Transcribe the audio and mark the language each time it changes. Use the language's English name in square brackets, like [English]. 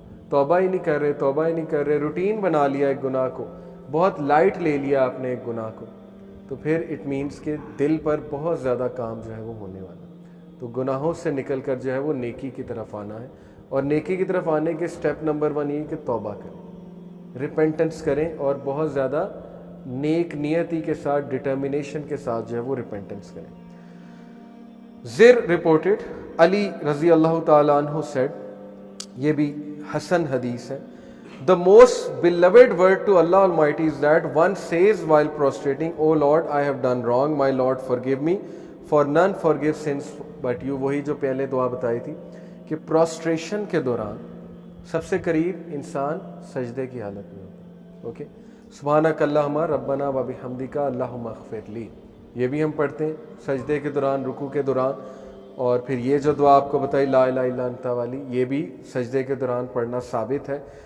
[Urdu] توبہ ہی نہیں کر رہے, روٹین بنا لیا ایک گناہ کو, بہت لائٹ لے لیا آپ نے ایک گناہ کو, تو پھر اٹ مینس کہ دل پر بہت زیادہ کام جو ہے وہ ہونے والا. تو گناہوں سے نکل کر جو ہے وہ نیکی کی طرف آنا ہے. اور نیکی کی طرف آنے کے سٹیپ نمبر 1 یہ کہ توبہ کریں, ریپینٹنس کریں, اور بہت زیادہ نیک نیتی کے ساتھ, ڈٹرمنیشن کے ساتھ جو ہے وہ ریپینٹنس کریں. [English] زر رپورٹڈ علی رضی اللہ تعالیٰ عنہ سیڈ, [Urdu] یہ بھی حسن حدیث ہے, [English] the most beloved word to Allah Almighty is that one says while prostrating, O Lord, I have done wrong, my Lord forgive me, for none forgive sins but you. [Urdu] وہی جو پہلے دعا بتائی تھی کہ پروسٹریشن کے دوران سب سے قریب انسان سجدے کی حالت میں ہوتا ہے. اوکے, [Arabic] سبحانک اللہم ربنا و بحمدک اللہم اغفر لی, [Urdu] یہ بھی ہم پڑھتے ہیں سجدے کے دوران, رکوع کے دوران. اور پھر یہ جو دعا آپ کو بتائی لا الہ الا انت والی, یہ بھی سجدے کے دوران پڑھنا ثابت ہے.